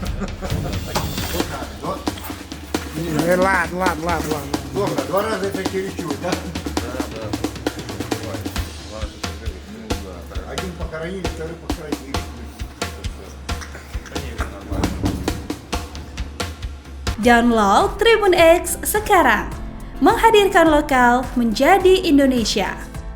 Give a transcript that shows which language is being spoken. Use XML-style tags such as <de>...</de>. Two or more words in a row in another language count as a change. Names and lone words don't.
<ru>Ладно. Доктор, 2 раза это чересчур, да? Да. Бывает. Ладно, что ты живешь. Ну да. Один похоронили, второй похоронили. Конечно, нормально.</ru> <id>Download Tribun X sekarang. Menghadirkan lokal menjadi Indonesia.</id>